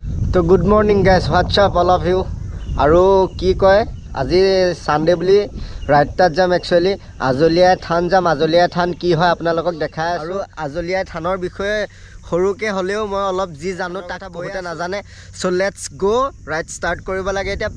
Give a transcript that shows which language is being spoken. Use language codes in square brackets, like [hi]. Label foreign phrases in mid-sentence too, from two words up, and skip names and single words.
[as] तो [en] good morning guys, what's up all of you. [as] আৰু কি কয় আজি সানডে বুলি ৰাইডটাত যাম। একচুৱেলি আজলিয়াই থান যাম। আজলিয়াই থান কি হয় আপোনালোকক দেখাই আৰু আজলিয়াই থানৰ বিষয়ে সৰুকে হ'লেও মই অলপ যি জানো তাক বহুতে নাজানে। [en] so let's go, ride start [as] কৰিব লাগে এতিয়া।